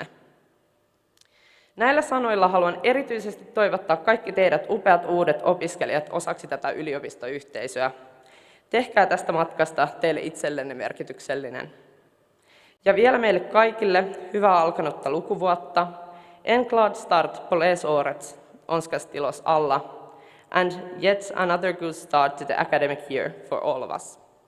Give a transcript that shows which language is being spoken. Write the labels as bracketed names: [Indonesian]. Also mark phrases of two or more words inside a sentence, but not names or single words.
[Finnish] Näillä sanoilla haluan erityisesti toivottaa kaikki teidät upeat uudet opiskelijat osaksi tätä yliopistoyhteisöä. Tehkää tästä matkasta teille itsellenne merkityksellinen. Ja vielä meille kaikille hyvää alkanutta lukuvuotta. [Swedish] En glad start på läsåret önskas till oss alla. [English] and yet another good start to the academic year for all of us.